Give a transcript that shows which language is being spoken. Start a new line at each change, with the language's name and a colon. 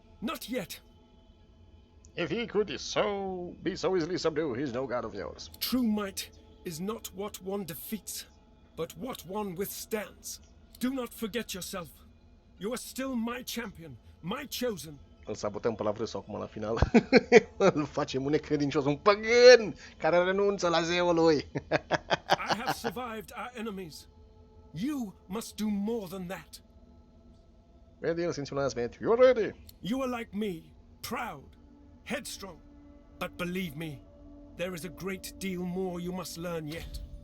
English: Not yet. If he could be so easily subdued, he's no god of yours. True might is not what one defeats, but what one withstands. Do not forget yourself. You are still my champion, my chosen.
Romanian: Îl sabotăm pe Lavrsss-ul acum la final. Îl facem un necredincios, un păgân care renunță la zeul lui.
English: I have survived our enemies. You must do more than that. Ready, since you last met, you're ready. You are like me, proud, headstrong. But believe me, there is a great deal more you must learn yet.